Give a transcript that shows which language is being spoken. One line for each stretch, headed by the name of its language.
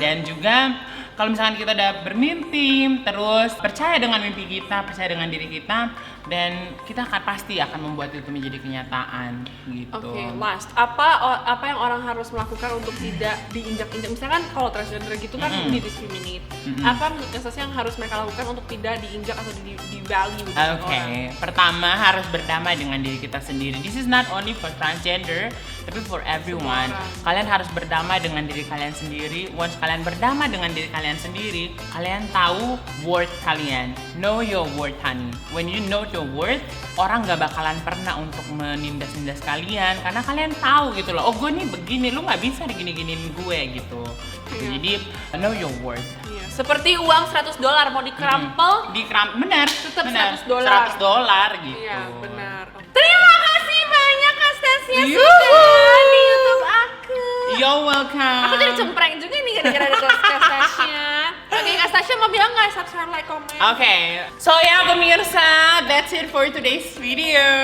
Indonesian: dan juga kalau misalkan kita udah bermimpi, terus percaya dengan mimpi kita, percaya dengan diri kita, dan kita pasti akan membuat itu menjadi kenyataan gitu.
English: Oke, last.
Indonesian: Apa yang orang harus melakukan untuk tidak diinjak-injak? Misalkan kalau transgender gitu kan di-discriminate. Apa menurut Kak Stasya yang harus mereka lakukan untuk tidak diinjak atau di-value gitu Oke, orang? pertama harus berdamai dengan diri kita sendiri.
English: This is not only for transgender,
Indonesian: tapi
English: for everyone.
Indonesian: Semua orang. Kalian harus berdamai dengan diri kalian sendiri.
English: Once
Indonesian: kalian berdamai dengan diri kalian sendiri, kalian tahu worth kalian.
English: Know your worth, honey. When you know your worth,
Indonesian: orang gak bakalan pernah untuk menindas-nindas kalian karena kalian tahu gitu loh. Oh, gue nih begini, lu gak bisa digini-giniin gue gitu. Iya. Jadi
English: know your worth.
Indonesian: Iya. Seperti uang $100 mau dikerampel, Benar, Tetap benar.
English: $100.
Indonesian: $100 gitu. Iya, benar. Terima kasih banyak Kak Stasya Yuhu. sudah di YouTube aku.
English: You're welcome.
Indonesian: Aku jadi cempreng juga nih gara-gara ada Kak Stasya. Oke, Kak Stasya mau bilang nggak?
English: Subscribe, like, comment.
Indonesian: Oke, so ya pemirsa,
English: that's it for today's video.